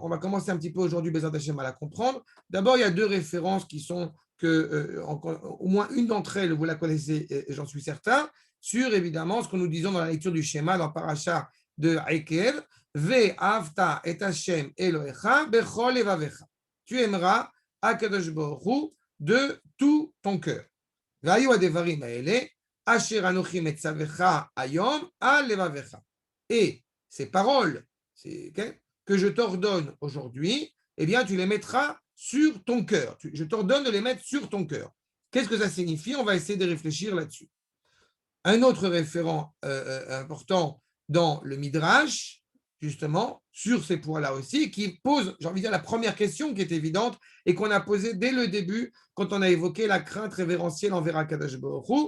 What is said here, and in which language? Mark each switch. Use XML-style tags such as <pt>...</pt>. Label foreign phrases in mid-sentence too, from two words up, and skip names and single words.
<fr>On va commencer un petit peu aujourd'hui,</fr> <he>בעזרת השם,</he> <fr>à la comprendre. D'abord, il y a deux références qui sont au moins une d'entre elles, vous la connaissez, et j'en suis certain, sur évidemment ce que nous disons dans la lecture du schéma dans Paracha de Ekev,</fr> <he>ואהבת את השם אלהיך בכל לבבך.</he> <fr>Tu aimeras</fr> <he>הקדוש ברוך הוא</he> <fr>de tout ton cœur.</fr> <he>והיו הדברים האלה אשר אנכי מצוך היום על לבבך.</he> <fr>Et ces paroles que je t'ordonne aujourd'hui, eh bien, tu les mettras sur ton cœur. Je t'ordonne de les mettre sur ton cœur. Qu'est-ce que ça signifie? On va essayer de réfléchir là-dessus. Un autre référent important dans le Midrash, justement, sur ces points-là aussi, qui pose, j'ai envie de dire, la première question qui est évidente et qu'on a posée dès le début quand on a évoqué la crainte révérentielle envers</fr> <he>הקדוש ברוך הוא.</he>